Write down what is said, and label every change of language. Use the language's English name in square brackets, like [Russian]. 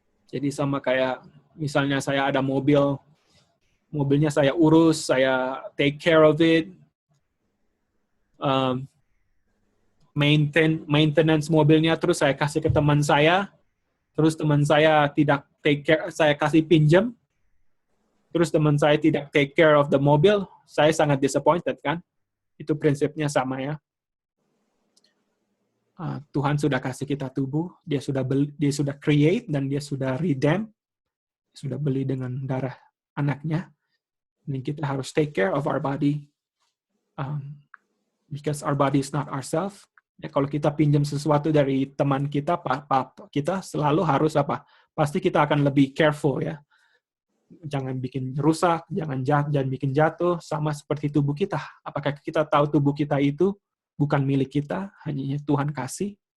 [Indonesian] Jadi sama kayak misalnya saya ada mobilnya saya urus, saya [English] take care of it, [Indonesian] maintenance mobilnya, terus saya kasih ke teman saya, terus teman saya tidak take care, saya kasih pinjam, terus teman saya tidak [English] take care of the mobil, [Indonesian] saya sangat disappointed kan? Itu prinsipnya sama ya. Tuhan sudah kasih kita tubuh, dia sudah create dan dia sudah redeem, sudah beli dengan darah anaknya. Dan kita harus [English] take care of our body, because our body is not ourselves. [Indonesian] Ya, kalau kita pinjam sesuatu dari teman kita, kita selalu harus pasti kita akan lebih careful ya. Jangan bikin rusak, jangan bikin jatuh, sama seperti tubuh kita. Apakah kita tahu tubuh kita itu bukan milik kita, hanya Tuhan kasih?